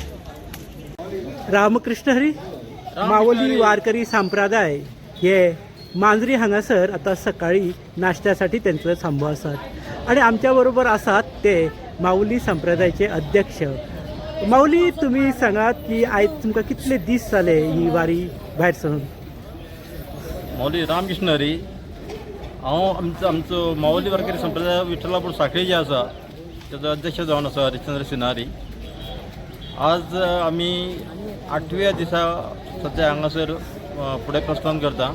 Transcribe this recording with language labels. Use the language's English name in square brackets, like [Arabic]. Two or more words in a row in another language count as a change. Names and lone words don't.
[Konkani] रामकृष्ण हरी. माऊली वारकरी संप्रदाय हे मांजरी हांगासर आता सकाळी नाश्त्यासाठी त्यांचं थांबो असतात आणि आमच्या बरोबर असतात ते माऊली संप्रदायाचे अध्यक्ष. माऊली, तुम्ही सांगात की आज तुमका कितले दीस जाले ही वारी भायर सरून? माऊली रामकृष्ण हरी. हांव आमचो माऊली वारकरी संप्रदाय विठ्ठलापूर साखळी जे आसा त्याचा अध्यक्ष जावन आसा हरिश्चंद्र सिनारी. आज आमी 8व्या दिसा सध्या हांगासर फुडें प्रस्थान करता.